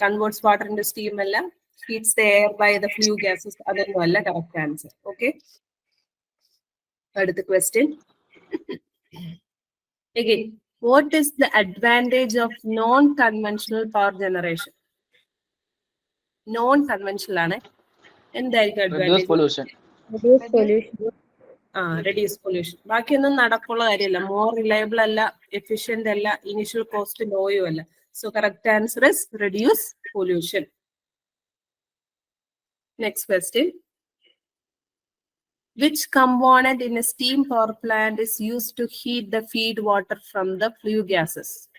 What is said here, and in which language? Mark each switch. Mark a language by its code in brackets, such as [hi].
[en] converts water into steam അല്ല, heats the air by the flue gases, [ml] അതൊന്നും അല്ല [en] Correct answer. [ml] Okay, അടുത്ത question. [en] Again, what is the advantage of non-conventional power generation? [ml] Non-conventional ആണ്. എന്തായിരിക്കും [en] reduce advantage? pollution. Reduce pollution. [ml] ബാക്കിയൊന്നും നടക്കുള്ള കാര്യമല്ല. More reliable അല്ല, efficient അല്ല, ഇനിഷ്യൽ കോസ്റ്റ് ലോയും അല്ല. [en] So correct answer is reduce pollution. Next question, which component in a steam power plant is used to heat the feed water from the flue gases?